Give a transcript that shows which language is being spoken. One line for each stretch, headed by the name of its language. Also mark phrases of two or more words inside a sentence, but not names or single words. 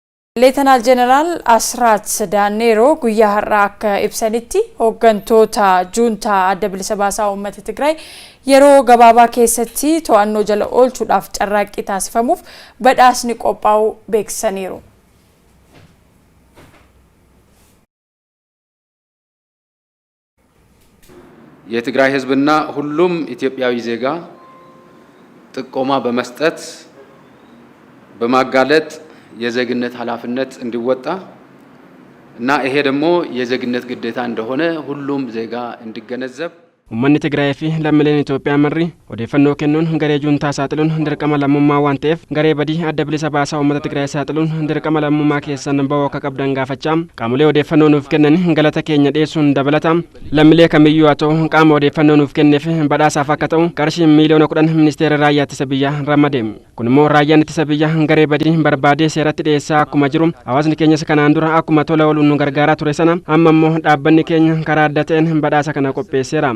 Oromo: Leetanaal Jeneraal Asraat Daanneeroo guyyaa har'aa akka ibsanitti hooggantoota juuntaa adda bilisa baasaa uummata Tigraay yeroo gabaabaa keessatti to'annoo jala oolchuudhaaf carraaqqii taasifamuuf badhaasni qophaa'uu beeksisaniiru.
Amharic: የትግራይ ህዝብና ሁሉም ኢትዮጵያዊ ዜጋ ጥቆማ በመስጠት በማጋለጥ የዜግነት ኃላፊነት እንዲወጣ እና ይሄ ደግሞ የዜግነት ግዴታ እንደሆነ ሁሉም ዜጋ እንዲገነዘብ
Oromo: Uummanni Tigraay fi lammiileen Itoophiyaa marri odeeffannoo kennuun garee juuntaa saaxiluun dirqama lammummaa waan ta'eef garee badii adda bilisa baasaa uummata Tigraay saaxiluun dirqama lammummaa keessan ba'uu akka qabdan gaafachaa qaamolee odeeffannoo nuuf kennan galata keenya dhiyeessuun dabalata lammiilee kamiyyuu haa ta'u qaama odeeffannoo nuuf kenneef badhaasaaf akka ta'u qarshii miliyoona 10 ministeera raayyaa ittisa biyyaa ramadee kun immoo raayyaan ittisa biyyaa garee badii barbaadee seeratti dhiyeessaa akkuma jiru hawaasni keenyas kanaan dura akkuma tola ooluun nu gargaaraa ture sana amma immoo dhaabbanni keenya karaa adda ta'een badhaasa kana qopheesseera.